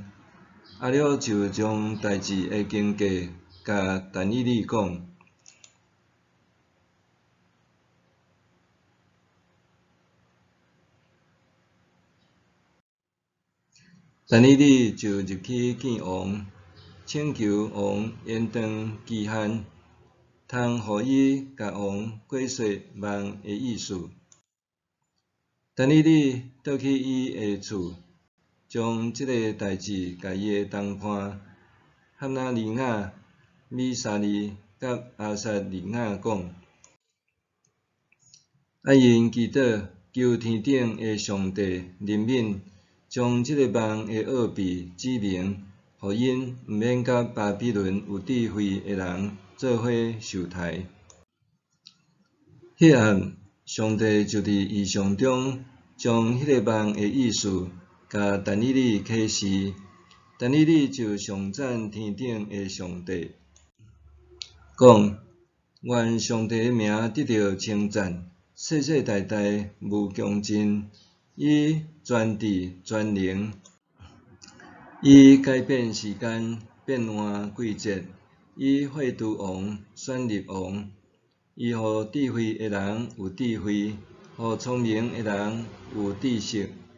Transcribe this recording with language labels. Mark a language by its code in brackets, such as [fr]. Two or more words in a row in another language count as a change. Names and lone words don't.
[nan] 亚略就将代志的经过甲但以理讲。但以理就入去见王，请求王延长期限，通互伊甲王解说梦的意思。但以理倒去伊的厝，将即个代志甲伊的同伴哈纳尼亚、米沙利甲阿撒利亚讲，因祈祷求天顶的上帝怜悯，将即个梦的奥秘指明，互因毋免甲巴比伦有智慧的人做伙受害。迄暗，上帝就伫异象中将迄个梦的意思甲但以理启示，但以理就上赞天顶的上帝，讲：愿上帝的名得到称赞，世世代代无穷尽，伊专智专能，伊改变时间，变换季节，伊废除王，选立王， 伊互智慧的人有智慧，互聪明的人有知识。